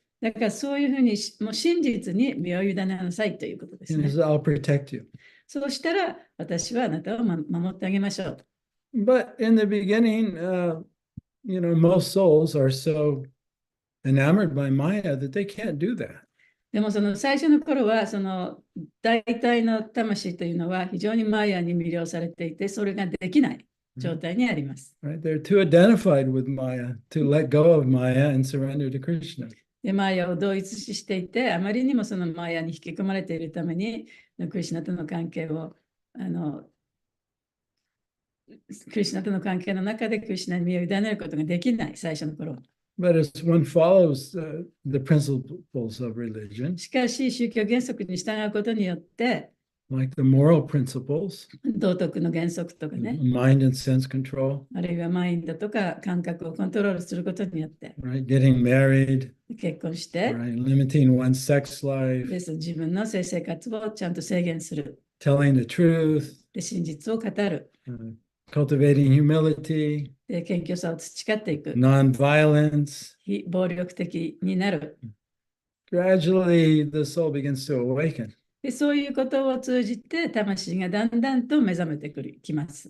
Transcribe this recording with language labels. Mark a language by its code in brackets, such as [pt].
[ja] だからそういうふうにもう真実に身を委ねなさいということです [en] And [ja] ね。 [en] I'll protect you. [ja] そうしたら私はあなたを守ってあげましょう。 [en] But in the beginning, most souls are so enamored by Maya that they can't do that. [ja] でもその最初の頃はその大体の魂というのは非常にマヤに魅了されていて、それができない状態にあります。 [en] Right? They're too identified with Maya to let go of Maya and surrender to Krishna. [ja] で、マヤを同一視していて、あまりにもそのマヤに引き込まれているために、クリシュナとの関係をクリシュナとの関係の中でクリシュナに身を委ねることができない、最初の頃は。 [en] But as one follows the principles of religion, [ja] しかし、宗教原則に従うことによって、 [en] like the moral principles, [ja] 道徳の原則とかね、 [en] mind and sense control, [ja] あるいはマインドとか感覚をコントロールすることによって、 [en] right? Getting married, [ja] 結婚して、 [en] right? Limiting one's sex life, [ja] 自分の性生活をちゃんと制限する。 [en] telling the truth, [ja] で、真実を語る。 [en] cultivating humility, [ja] で、謙虚さを培っていく。 [en] non-violence. [ja] 非暴力的になる。 [en] Gradually, the soul begins to awaken. [ja] で、そういうことを通じて、魂がだんだんと目覚めてきます。